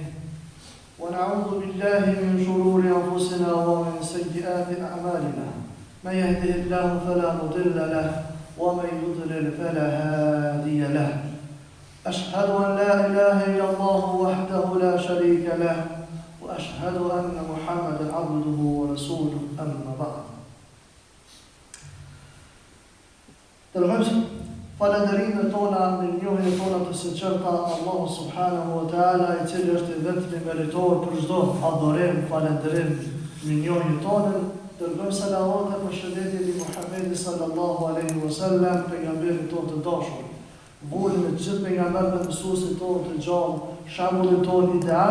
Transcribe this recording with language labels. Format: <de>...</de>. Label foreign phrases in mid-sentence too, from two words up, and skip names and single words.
<ar>ونعوذ بالله من شرور أنفسنا ومن سيئات أعمالنا من يهده الله فلا مضل له ومن يضلل فلا هادي له أشهد أن لا إله إلا الله وحده لا شريك له وأشهد أن محمدا عبده ورسوله أما بعد.</ar> <sq>Dërgojmë falënderimet tona në njohjen tona të sinqerta Allahu</sq> <ar>سبحانه وتعالى,</ar> <sq>i cili është i vetmi meritor për çdo adhurim, falënderim në njohjen tonë. Dërgojmë salavat dhe përshëndetje mbi Muhamedit</sq> <ar>صلى الله عليه وسلم,</ar> <sq>pejgamberin tonë të dashur, vullin e gjithë pejgamberëve, mësuesit tonë të gjallë, shembullin tonë ideal.</sq>